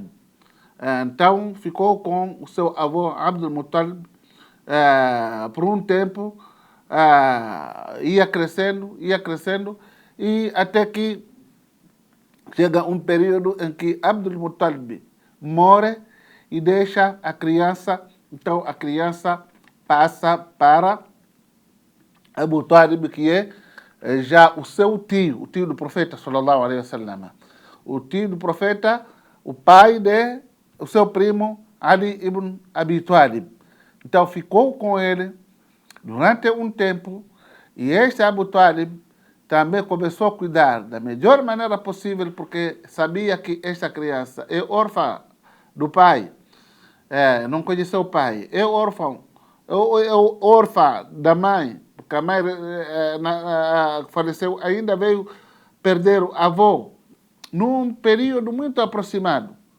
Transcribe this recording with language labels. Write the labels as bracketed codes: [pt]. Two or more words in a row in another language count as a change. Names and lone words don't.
[pt] Então, ficou com o seu avô, Abdul Muttalib, por um tempo, ia crescendo, e até que chega um período em que Abdul Muttalib morre e deixa a criança. Então, a criança passa para Abu Talib, que é já o seu tio, o tio do profeta, [ar] صلى الله عليه وسلم. [pt] O tio do profeta, o pai de o seu primo, Ali ibn Abi Talib. Então, ficou com ele durante um tempo, e este Abu Talib também começou a cuidar da melhor maneira possível, porque sabia que esta criança é órfã do pai, não conheceu o pai, é órfã da mãe, porque a mãe faleceu, ainda veio perder o avô num período muito aproximado.